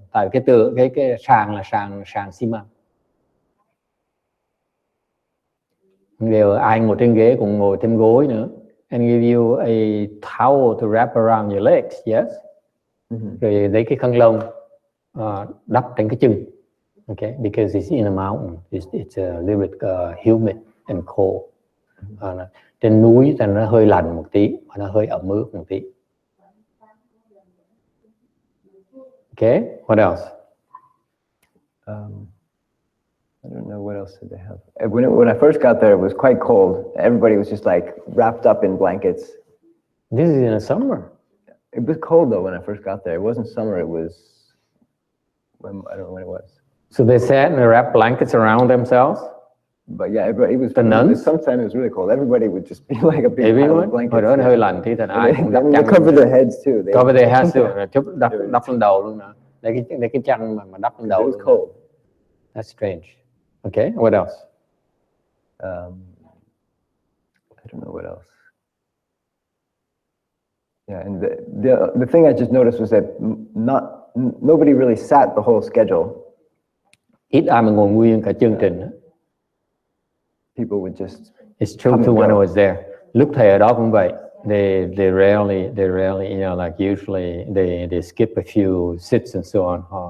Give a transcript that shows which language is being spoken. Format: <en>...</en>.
<vi>Tại cái sàn là sàn xi măng. Đều ai ngồi trên ghế cũng ngồi thêm gối nữa.</vi> <en>And give you a towel to wrap around your legs, yes.</en> <vi>Rồi lấy cái khăn lông đắp trên cái chân,</vi> <en>okay, because it's in a mountain, it's a little bit humid and cold.</en> <vi>Trên núi thì nó hơi lạnh một tí, và nó hơi ẩm ướt một tí.</vi> <en>Okay, what else? I don't know what else did they have. When I first got there, it was quite cold. Everybody was just like wrapped up in blankets. This is in the summer. It was cold though when I first got there. It wasn't summer. It was I don't know when it was. So they sat and they wrapped blankets around themselves. But yeah, it was. The nuns. Sometimes it was really cold. Everybody would just be like a big pile of blankets.</en> <vi>Hồi đó nó hơi lạnh thì thành ai cũng đắp chăn.</vi> <en>Cover their heads too. Cover their heads too.</en> <vi>Đắp lên đầu luôn nè. Để cái chăn mà đắp lên đầu.</vi> <en>It was cold. That's strange. Okay, what else? I don't know what else. Yeah, and the thing I just noticed was that nobody really sat the whole schedule.</en> <vi>Ít ai mà ngồi nguyên cả chương trình.</vi> <en>People would just. It's true too when I was there.</en> <vi>Lúc thầy ở đó cũng vậy.</vi> <en>They rarely, you know, like usually they skip a few sits and so on.</en>